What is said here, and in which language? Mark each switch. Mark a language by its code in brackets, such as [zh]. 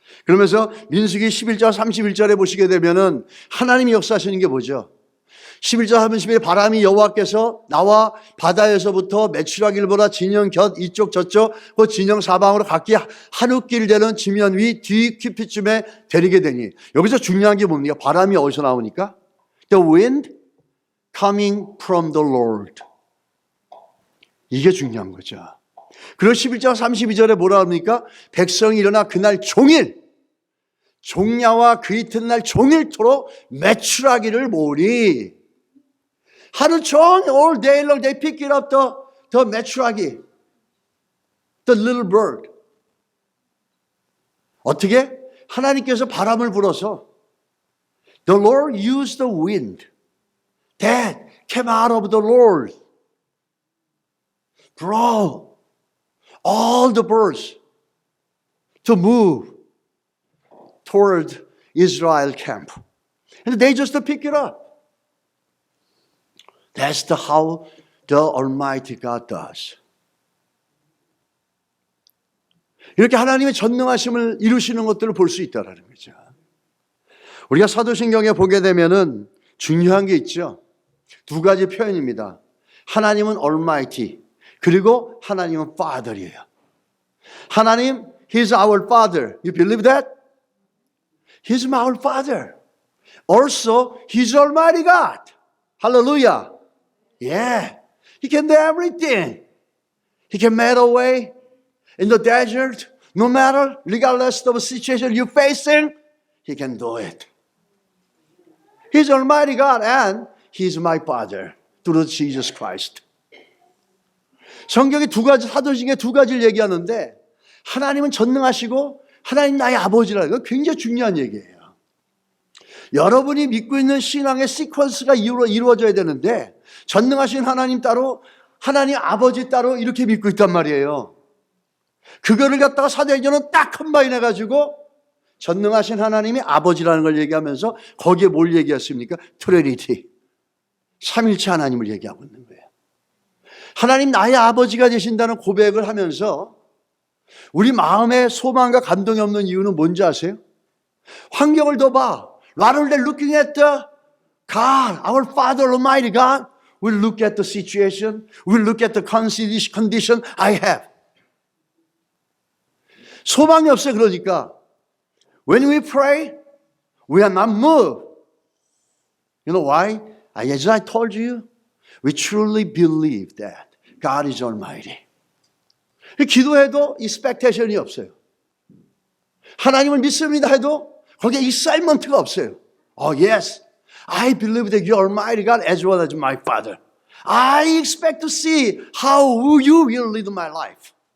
[ko] 그러면서 민수기 11장 31절에 보시게 되면은 하나님이 역사하시는 게 뭐죠? 11절 30절에 바람이 여호와께서 나와 바다에서부터 메추라기를 보라 진영 곁 이쪽 저쪽 그 진영 사방으로 각기 한우길 되는 지면 위 뒤 깊이쯤에 데리게 되니, 여기서 중요한 게 뭡니까? 바람이 어디서 나오니까? [en] The wind coming from the Lord. [ko] 이게 중요한 거죠. 그리고 11장 32절에 뭐라 합니까? 백성이 일어나 그날 종일 종야와 그 이튿날 종일토록 메추라기를 모으니, 하루 종일 [en] all day long they pick it up the [ko] 메추라기, [en] the little bird. [ko] 어떻게? 하나님께서 바람을 불어서 [en] the Lord used the wind that came out of the Lord brought all the birds to move toward Israel camp. And they just pick it up. That's how the Almighty God does. [ko] 이렇게 하나님의 전능하심을 이루시는 것들을 볼 수 있다는 거죠. 우리가 사도신경에 보게 되면은 중요한 게 있죠. 두 가지 표현입니다. 하나님은 Almighty, 그리고 하나님은 Father이에요. [en] 하나님, He's our Father. You believe that? He's our Father. Also, He's Almighty God. Hallelujah. Yeah. He can do everything. He can make a way in the desert. No matter, regardless of the situation you're facing, He can do it. He's Almighty God and He's my Father through Jesus Christ. [ko] 성경이 두 가지, 사도신경에 두 가지를 얘기하는데, 하나님은 전능하시고 하나님 나의 아버지라는 거 굉장히 중요한 얘기예요. 여러분이 믿고 있는 신앙의 시퀀스가 이루어져야 되는데, 전능하신 하나님 따로 하나님 아버지 따로 이렇게 믿고 있단 말이에요. 그거를 갖다가 사도행전은 딱 컴바인해가지고 전능하신 하나님이 아버지라는 걸 얘기하면서 거기에 뭘 얘기했습니까? 트리니티, 삼일체 하나님을 얘기하고 있는 거예요. 하나님 나의 아버지가 되신다는 고백을 하면서 우리 마음에 소망과 감동이 없는 이유는 뭔지 아세요? 환경을 더 봐. [en] Rather than looking at the God, our Father Almighty God, we'll look at the situation, we'll look at the condition I have. [ko] 소망이 없어요. 그러니까 [en] when we pray, we are not moved. You know why? As I told you, we truly believe that God is Almighty. [ko] 기도해도 expectation이 없어요. 하나님을 믿습니다 해도 거기에 excitement가 없어요. [en] Oh yes, I believe that you are Almighty God as well as my Father. I expect to see how you will lead my life.